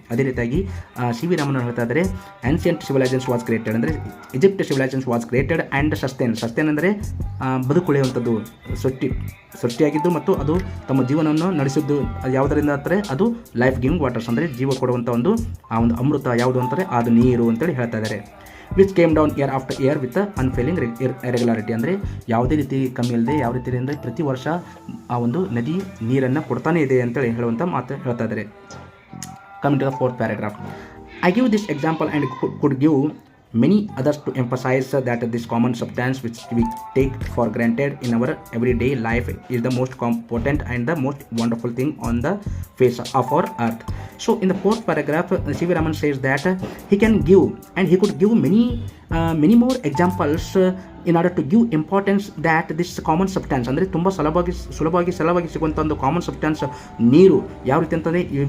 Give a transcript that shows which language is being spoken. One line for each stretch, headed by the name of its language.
Kannada: ಅದೇ ರೀತಿಯಾಗಿ C V Raman ಹೇಳ್ತಾ ಇದ್ದಾರೆ,
English: ancient civilisations was created,
Kannada: ಅಂದರೆ Egypt
English: civilisations was created and sustain
Kannada: ಅಂದರೆ ಬದುಕುಳಿಯುವಂಥದ್ದು, ಸೃಷ್ಟಿಯಾಗಿದ್ದು ಮತ್ತು ಅದು ತಮ್ಮ ಜೀವನವನ್ನು ನಡೆಸಿದ್ದು ಯಾವುದರಿಂದ ಅಂತಾರೆ ಅದು
English: life giving waters,
Kannada: ಅಂದರೆ ಜೀವ ಕೊಡುವಂಥ ಒಂದು ಅಮೃತ ಯಾವುದು ಅಂತಾರೆ ಅದು ನೀರು ಅಂತೇಳಿ ಹೇಳ್ತಾ ಇದ್ದಾರೆ.
English: which came down year after year with unfailing regularity,
Kannada: ಅಂದರೆ ಯಾವುದೇ ರೀತಿ ಕಮ್ಮಿ ಇಲ್ಲದೆ ಯಾವ ರೀತಿಯಿಂದ ಪ್ರತಿ ವರ್ಷ ಆ ಒಂದು ನದಿ ನೀರನ್ನು ಕೊಡ್ತಾನೆ ಇದೆ ಅಂತೇಳಿ ಹೇಳುವಂಥ ಮಾತು ಹೇಳ್ತಾ ಇದ್ದಾರೆ.
English: Coming to the 4th paragraph. I give this example and could give many others to emphasize that this common substance which we take for granted in our everyday life is the most potent and the most wonderful thing on the face of our earth. So in the 4th paragraph, C V Raman says that he can give and he could give many more examples in order to give importance that this common substance,
Kannada: ಅಂದರೆ ತುಂಬ ಸುಲಭವಾಗಿ ಸಿಗುವಂಥ ಒಂದು common substance ನೀರು ಯಾವ ರೀತಿ ಅಂತಂದರೆ